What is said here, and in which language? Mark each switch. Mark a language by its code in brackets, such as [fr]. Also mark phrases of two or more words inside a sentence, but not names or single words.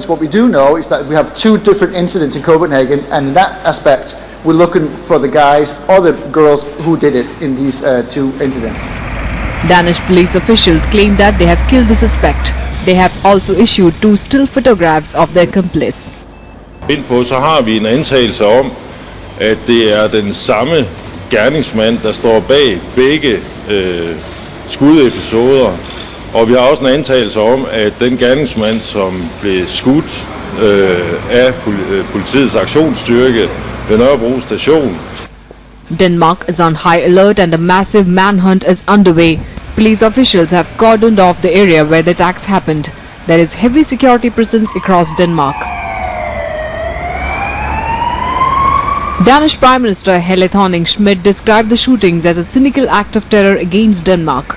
[en] What we do know is that we have 2 different incidents in Copenhagen, and in that aspect, we're looking for the guys or the girls who did it in these 2 incidents. Danish police officials claim that they have killed the suspect. They have also issued 2 still photographs of their accomplice. [da] Indpå så har vi en antagelse om, at det er den samme gerningsmand, der står bag begge skudepisoder. Og vi har også en antagelse om, at den gerningsmand, som blev skudt af politiets aktionsstyrke ved Nørrebro station. [en] Denmark is on high alert and a massive manhunt is underway. Police officials have cordoned off the area where the attacks happened. There is heavy security presence across Denmark. Danish Prime Minister Helle Thorning-Schmidt described the shootings as a cynical act of terror against Denmark.